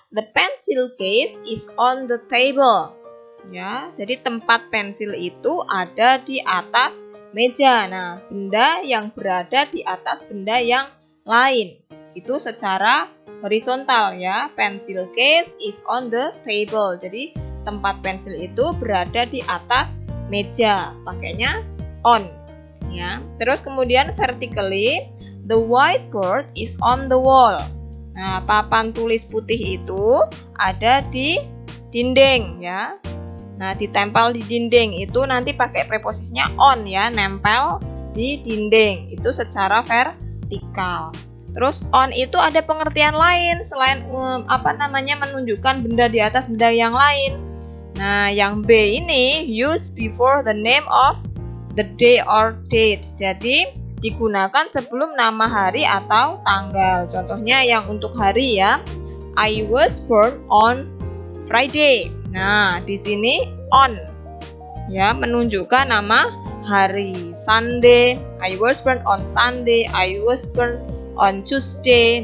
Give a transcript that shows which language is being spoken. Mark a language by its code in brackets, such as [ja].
[en] The pencil case is on the table. [id] Ya, jadi tempat pensil itu ada di atas meja. Nah, benda yang berada di atas benda yang lain itu secara horizontal, ya. [en] Pencil case is on the table. [id] Jadi tempat pensil itu berada di atas meja. Pakainya on. Ya. Terus kemudian [en] vertically, the whiteboard is on the wall. [id] Nah, papan tulis putih itu ada di dinding, ya. Nah, ditempel di dinding itu nanti pakai preposisinya on, ya, nempel di dinding. Itu secara vertikal. Terus on itu ada pengertian lain selain menunjukkan benda di atas benda yang lain. Nah, yang B ini [en] use before the name of the day or date. [id] Jadi digunakan sebelum nama hari atau tanggal. Contohnya yang untuk hari ya. [en] I was born on Friday. [id] Nah, di sini on. Ya, menunjukkan nama hari. [en] Sunday, I was born on Sunday, I was born on Tuesday.